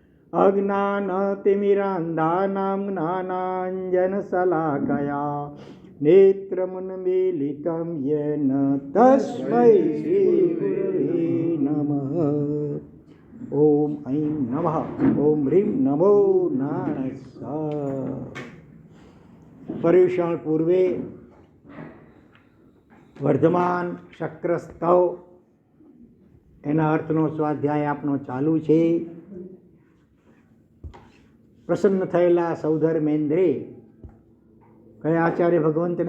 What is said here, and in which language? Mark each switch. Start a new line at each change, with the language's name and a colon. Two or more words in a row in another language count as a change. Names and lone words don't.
Sanskrit: अज्ञानतिमिरान्धानां ज्ञानाञ्जनशलाकया नेत्रमुन्मीलितं येन तस्मै श्रीगुरवे नमः। ओम ऐं नमः। ओम ह्रीं नमो नारायणाय।
Gujarati: પર્યુષણ પૂર્વે વર્ધમાન શક્રસ્તવ એના અર્થનો સ્વાધ્યાય આપણો ચાલુ છે. પ્રસન્ન થયેલા સૌધર્મેન્દ્રે કયા આચાર્ય ભગવંતને?